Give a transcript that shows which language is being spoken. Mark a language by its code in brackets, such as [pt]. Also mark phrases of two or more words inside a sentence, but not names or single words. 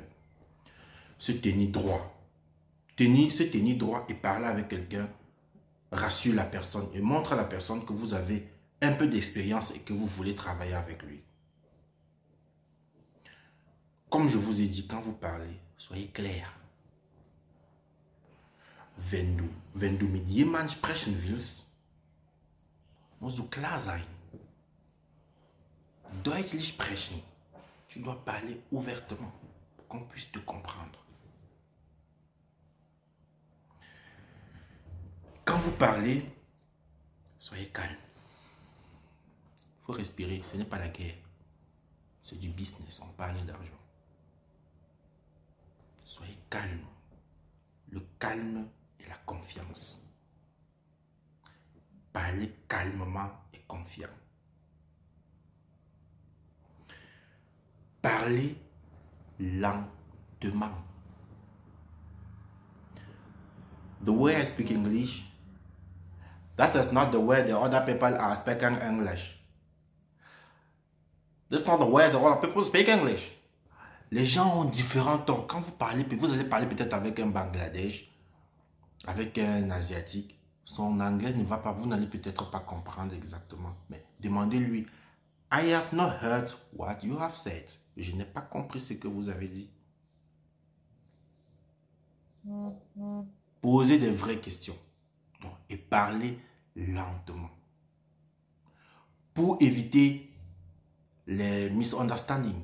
[fr] Se tenir droit. Se tenir droit et parler avec quelqu'un rassure la personne et montre à la personne que vous avez un peu d'expérience et que vous voulez travailler avec lui. Comme je vous ai dit, quand vous parlez, soyez clair. [de] Wenn du mit jemandem sprechen willst, musst du klar sein. Deutlich sprechen. [fr] Tu dois parler ouvertement pour qu'on puisse te comprendre. Quand vous parlez, soyez calme. Il faut respirer, ce n'est pas la guerre. C'est du business, on parle d'argent. Soyez calme. Le calme et la confiance. Parlez calmement et confiant. Parlez lentement. [en] The way I speak English, that is not the way the other people are speaking English. That's not the way the other people speak English. [fr] Les gens ont différents tons. Quand vous parlez, vous allez parler peut-être avec un Bangladesh, avec un Asiatique. Son anglais ne va pas, vous n'allez peut-être pas comprendre exactement. Mais demandez-lui, [en] I have not heard what you have said. [fr] Je n'ai pas compris ce que vous avez dit. Posez des vraies questions. Donc, et parlez lentement. Pour éviter les misunderstandings.